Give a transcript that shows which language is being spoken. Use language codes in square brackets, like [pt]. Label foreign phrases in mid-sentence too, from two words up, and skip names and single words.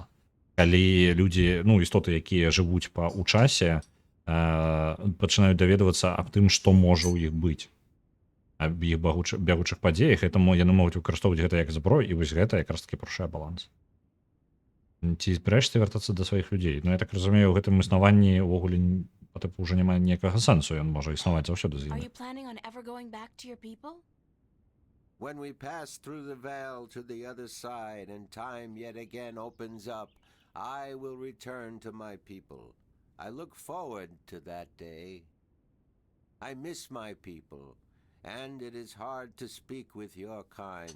[be] Калі людзі, ну, істоты, якія жывуць ў часе, пачынаюць даведвацца аб тым, што можа ў іх быць, аб іх бягучых падзеях, яны могуць выкарыстоўваць гэта як зброю, і вось гэта якраз такі парушае баланс. Ці збіраешся вяртацца да сваіх людзей? Ну, я так разумею, у гэтым існаванні ўвогуле ўжо няма ніякага сэнсу, ён можа існаваць заўсёды з імі. [en] When we pass through the veil to the other side and time yet again opens up, I will return to my people. I look forward to that day. I miss my people, and it is hard to speak with your kind.